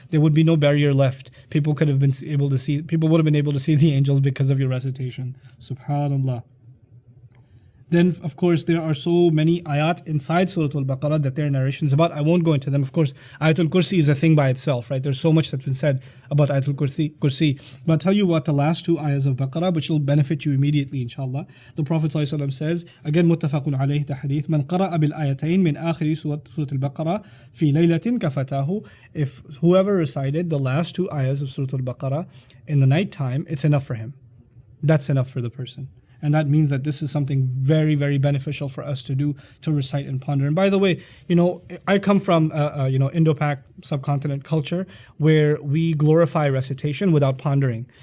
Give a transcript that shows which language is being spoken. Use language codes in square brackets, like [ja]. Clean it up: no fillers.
[en] There would be no barrier left. People would have been able to see the angels because of your recitation. Subhanallah. Then, of course, there are so many ayat inside Surah Al-Baqarah that there are narrations about. I won't go into them. Of course, Ayatul Kursi is a thing by itself, right? There's so much that's been said about Ayatul Kursi. But I'll tell you what the last two ayahs of Baqarah, which will benefit you immediately, inshallah. The Prophet ﷺ says, again, muttafaqun alayhi the hadith, [ar] من قرأ بالآيتين من آخر سورة البقرة في ليلة كفتاه. [en] If whoever recited the last two ayahs of Surah Al-Baqarah in the night time, it's enough for him. That's enough for the person. And that means that this is something very, very beneficial for us to do, to recite and ponder. And by the way, I come from Indo-Pak subcontinent culture where we glorify recitation without pondering.